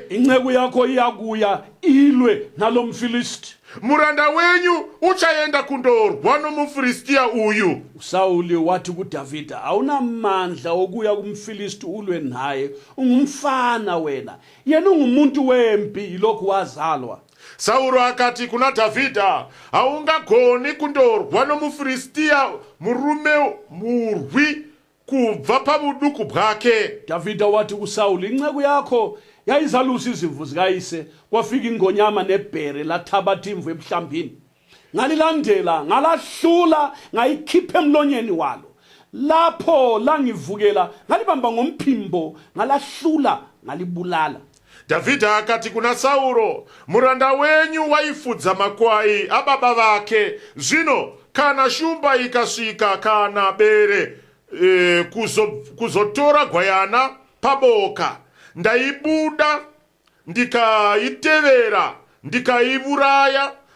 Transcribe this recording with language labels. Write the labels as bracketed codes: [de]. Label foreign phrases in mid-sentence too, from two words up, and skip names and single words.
[nd] inceku yakho iyakuya ilwe nalomfilisti [sn] muranda wenyu uchaenda kundorwa nomufilistiya uyu [nd] uSawuli wathi kuDavida awunamandla okuya kumfilisti ulwe naye ungumfana wena yena ungumuntu wempi lokhu wazalwa [sn] Sauro akati kuna Davhidha haungagoni kundorwa nomufilistiya murume murwi kubva pabuduku bwake [nd] Davhida wathi kuSawuli inceku yakho yayizalusa izimvu zikayise kwafika ingonyama nebhere lathabatha imvu emhlambini ngalilandela ngalahlula ngayikhipha emlonyeni walo lapho langivukela ngalibamba ngomphimbo ngalahlula ngalibulala [sn] Davhidha akati kuna Sauro muranda wenyu waifudza makwai ababa vake zvino kana shumba ikasvika kana bere kuzotora gwayana paboka ndaibuda ndikaitevera ndikaiuraya